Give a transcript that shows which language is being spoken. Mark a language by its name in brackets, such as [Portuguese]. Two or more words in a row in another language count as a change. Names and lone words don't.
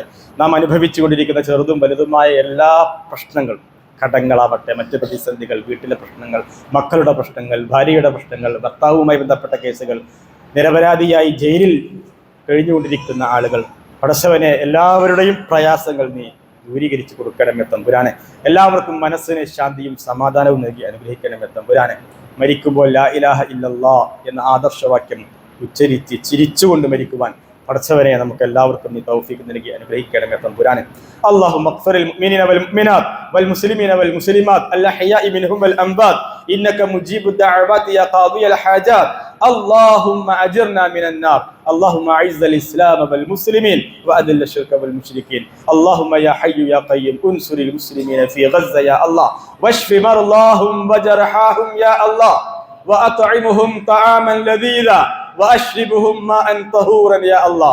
[Malayalam] നാം അനുഭവിച്ചു കൊണ്ടിരിക്കുന്ന ചെറുതും വലുതുമായ എല്ലാ പ്രശ്നങ്ങളും, കടങ്ങളാവട്ടെ, മറ്റ് പ്രതിസന്ധികൾ, വീട്ടിലെ പ്രശ്നങ്ങൾ, മക്കളുടെ പ്രശ്നങ്ങൾ, ഭാര്യയുടെ പ്രശ്നങ്ങൾ, ഭർത്താവുമായി ബന്ധപ്പെട്ട കേസുകൾ, നിരപരാധിയായി ജയിലിൽ കഴിഞ്ഞുകൊണ്ടിരിക്കുന്ന ആളുകൾ, പടച്ചവനെ എല്ലാവരുടെയും പ്രയാസങ്ങൾ നീ ദൂരീകരിച്ച് കൊടുക്കണമേ തമ്പുരാനെ. എല്ലാവർക്കും മനസ്സിന് ശാന്തിയും സമാധാനവും നൽകി അനുഗ്രഹിക്കണമേ തമ്പുരാനെ. മരിക്കുമ്പോൾ [Arabic] لا إله إلا الله [Malayalam] എന്ന ആദർശവാക്യം ഉച്ചരിച്ച് ചിരിച്ചുകൊണ്ട് മരിക്കുവാൻ പടച്ചവനെ നമുക്ക് എല്ലാവർക്കും നീ തൗഫീഖ് നൽകി അനുഗ്രഹിക്കണമേ തമ്പുരാനെ. [Arabic] اللهم اغفر للمؤمنين والمؤمنات والمسلمين والمسلمات الأحياء منهم والأموات إنك مجيب الدعوات يا قاضي الحاجات. اللهم أجرنا من النار. اللهم أعز الإسلام والمسلمين وأذل الشرك والمشركين. اللهم يا حي يا قيوم انصر المسلمين في غزة يا الله، واشف مرضاهم وجرحاهم يا الله، وأطعمهم طعاما لذيذا وأشربهم ماء طهورا يا الله.